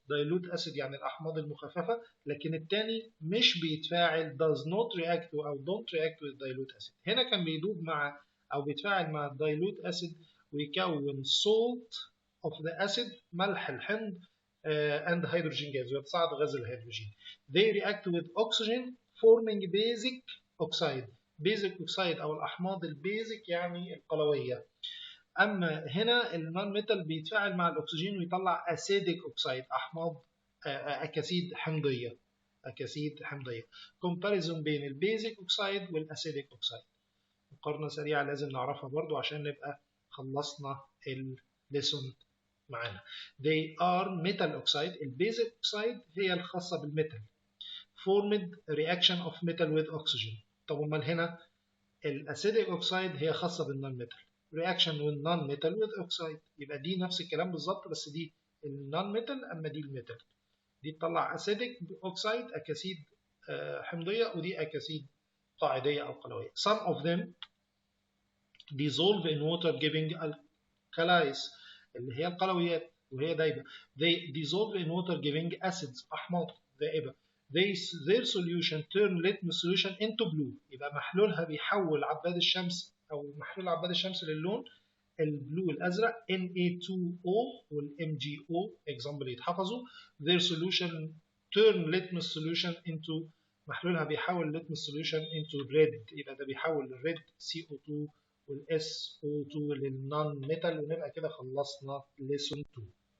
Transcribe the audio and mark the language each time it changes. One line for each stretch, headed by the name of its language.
English: dilute acid
Arabic: يعني الأحماض المخففة، لكن التاني مش بيتفاعل
English: does not react أو don't react with dilute acid.
Arabic: هنا كان بيدوب مع أو بيتفاعل مع dilute acid ويكون
English: salt of the acid
Arabic: ملح الحمض
English: and hydrogen gas
Arabic: ويتصاعد غاز الهيدروجين.
English: They react with oxygen forming basic oxide.
Arabic: basic oxide أو الأحماض البيزك يعني القلوية. أما هنا النون ميتال بيتفاعل مع الأكسجين ويطلع acidic oxide أحماض أكاسيد حمضية. أكاسيد حمضية. comparison بين البيزك oxide والأسيديك oxide. مقارنة سريعة لازم نعرفها برضو عشان نبقى خلصنا الليسون معانا.
English: They are metal oxide.
Arabic: البيزك oxide هي الخاصة بالميتال.
English: formed reaction of metal with oxygen.
Arabic: طب امال هنا الاسيديك oxide هي خاصة بالنون ميتال.
English: reaction with non-metal with oxide.
Arabic: يبقى دي نفس الكلام بالظبط بس دي النون ميتال اما دي الميتال. دي تطلع اسيديك oxide اكاسيد حمضية ودي اكاسيد قاعدية او قلوية.
English: some of them dissolve in water giving alkalis
Arabic: اللي هي القلويات وهي دايبة.
English: they dissolve in water giving acids
Arabic: أحماض دائبة.
English: their solution turn litmus solution into blue.
Arabic: يبقى محلولها بيحول عباد الشمس أو محلول عباد الشمس للون البلو الأزرق Na2O والMgO example يتحفظوا.
English: their solution turn litmus solution into
Arabic: محلولها بيحول
English: litmus solution into red.
Arabic: يبقى ده بيحول الريد CO2 والSO2 للنون ميتال. ونبقى كده خلصنا lesson 2.